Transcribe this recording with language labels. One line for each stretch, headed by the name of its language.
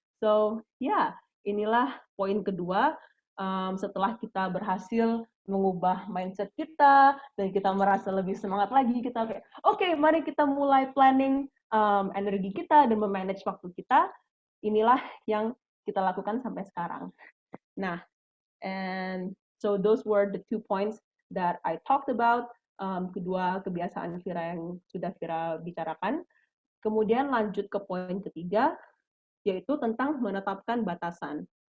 Indonesian: So, inilah poin kedua. Setelah kita berhasil mengubah mindset kita, dan kita merasa lebih semangat lagi, kita kayak, oke, mari kita mulai planning energi kita dan memanage waktu kita. Inilah yang kita lakukan sampai sekarang.
English: Nah, and so those were the 2 points that I talked about.
Indonesian: Kedua kebiasaan Vira yang sudah Vira bicarakan. Kemudian lanjut ke poin ketiga, yaitu tentang menetapkan batasan.